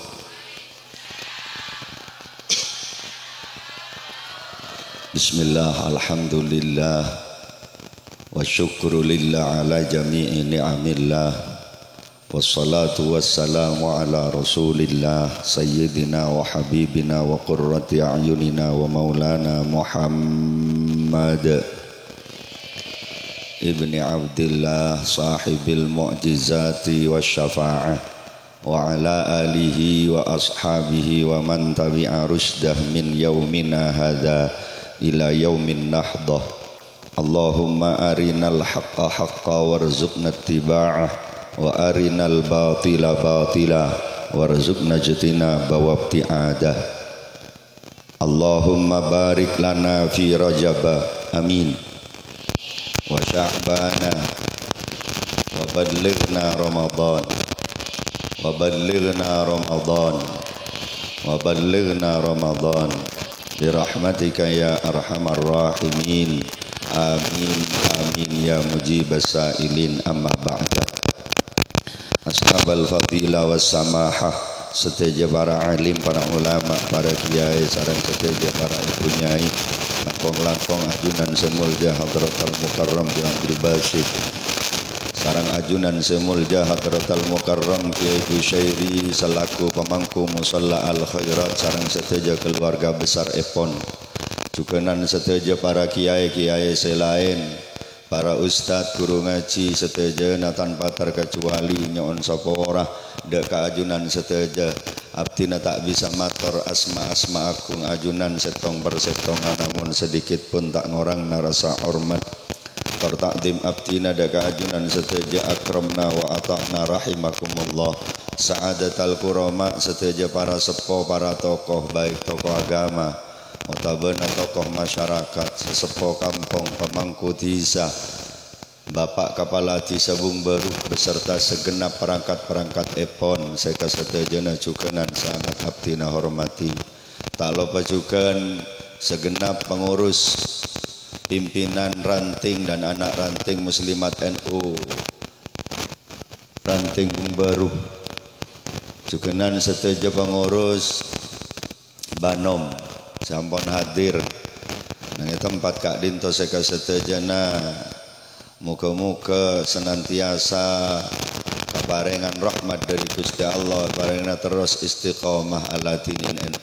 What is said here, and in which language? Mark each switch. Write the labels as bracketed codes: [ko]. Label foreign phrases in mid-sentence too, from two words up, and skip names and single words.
[ar] بسم الله، الحمد لله، والشكر لله على جميع نعم الله، والصلاة والسلام على رسول الله سيدنا وحبيبنا وقرة أعيننا ومولانا محمد ابن عبد الله صاحب المعجزة والشفاعة وعلى آله وأصحابه ومن تبع رشده من يومنا هذا إلى يوم النهضة. اللهم أرنا الحق حقا وارزقنا اتباعه وأرنا الباطل باطلا وارزقنا اجتنابه وابتعاده. اللهم بارك لنا في رجب آمين وشعبان وبلغنا رمضان وبلغنا رمضان وبلغنا رمضان برحمتك يا أرحم الراحمين. آمين آمين يا مجيب السائلين. أما بعد. أصحاب الفضيلة والسماحة, [mad] seteja para alim, para ulama, para kiai, sareng seteja para ibu nyai, langkong-langkong ajunan semulja [ar] حضرة المكرم [mad] Ki Abdul Basit, sareng ajunan semulja [ar] حضرة المكرم [mad] Kiai Busyairi selaku pemangku musalla al khairat, sareng seteja keluarga besar Epon, jukenan seteja para kiai-kiai selain, para ustad guru ngaji seteja na tanpa terkecuali nyon sapa dek ajunan seteja abdina tak bisa matur asma-asma agung ajunan setong persetongan, namun sedikit pun tak ngorang narasa hormat tertakdim abdina dek ajunan seteja akramna wa ata'na rahimakumullah. [ar] سعادة الكرماء [mad] seteja para sepo, para tokoh baik tokoh agama notabene tokoh masyarakat, sesepo kampung, pemangku desa, Bapak Kepala Desa Bungbaru beserta segenap perangkat-perangkat Epon, saya kasetejana jukenan sangat abdina hormati. [id] Tak lupa juga segenap pengurus pimpinan ranting dan anak ranting muslimat NU ranting Bungbaru, jukenan seteja pengurus Banom sampun hadir nang tempat Kak Dinto seka setejana. [mad] Muga-muga senantiasa kaparengan rahmat dari Gusti Allah, paringna terus istiqomah ala dinin NU.